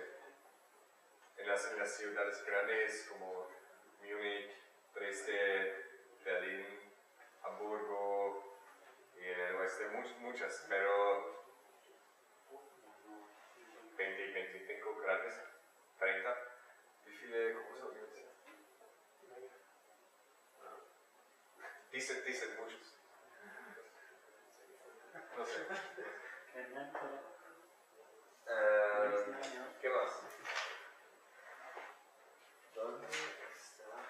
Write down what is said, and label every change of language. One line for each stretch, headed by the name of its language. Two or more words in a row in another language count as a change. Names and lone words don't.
Spanish: En las ciudades grandes como Múnich, Dresde, Berlín, Hamburgo y en el oeste muchas, pero 20, 25 grandes, 30.
German: ¿Wie viele große Universitäten?
Spanish: Dicen muchos. No sé. ¿Qué más? ¿Dónde está?